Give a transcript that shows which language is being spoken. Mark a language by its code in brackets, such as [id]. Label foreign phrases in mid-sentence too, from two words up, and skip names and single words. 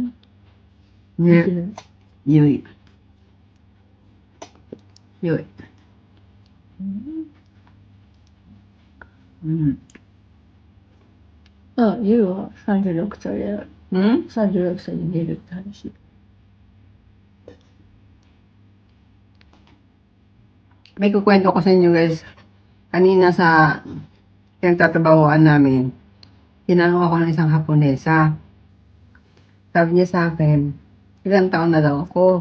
[ja] ね。良い。良い。うん。あ、ゆうは36歳で、うん 36歳に出るって話。 [tl] May kukwento ko sa inyo guys. Kanina sa pinagtatrabahoan namin, tinanong ako ng isang Haponesa. Sabi niya sa akin, ilang taon na daw ako.